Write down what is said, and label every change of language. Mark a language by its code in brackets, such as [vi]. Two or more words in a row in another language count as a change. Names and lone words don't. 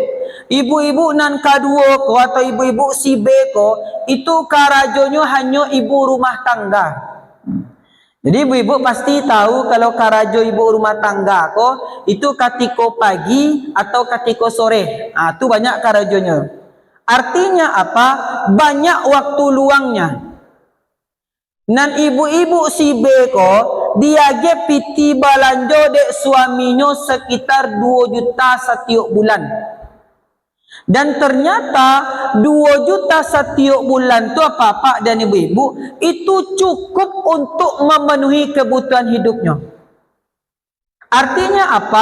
[min] Ibu-ibu nan kedua ko atau ibu-ibu si B ko itu karajonya hanya ibu rumah tangga. Jadi ibu-ibu pasti tahu kalau karajo ibu rumah tangga ko itu ketika pagi atau ketika sore. [id] Itu banyak karajonya. Artinya apa? Banyak waktu luangnya. [min] Nan ibu-ibu si B ko dia ge piti balanjo dek suaminya sekitar 2 juta setiap bulan. [id] Dan ternyata 2 juta setiap bulan tu apa Pak dan ibu-ibu itu cukup untuk memenuhi kebutuhan hidupnya. Artinya apa?